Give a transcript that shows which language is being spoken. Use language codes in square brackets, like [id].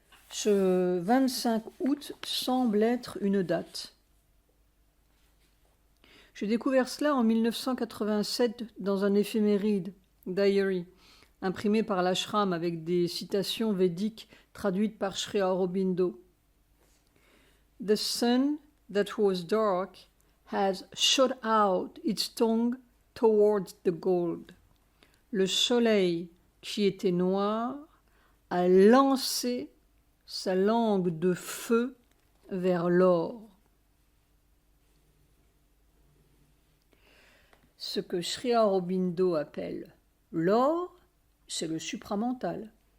[fr] Ce 25 août semble être une date. J'ai découvert cela en 1987 dans un éphéméride, Diary, imprimé par l'ashram avec des citations védiques traduites par Sri Aurobindo. [en] The sun that was dark has shot out its tongue towards the gold. [fr] Le soleil qui était noir a lancé sa langue de feu vers l'or. Ce que Sri Aurobindo appelle l'or, c'est le supramental.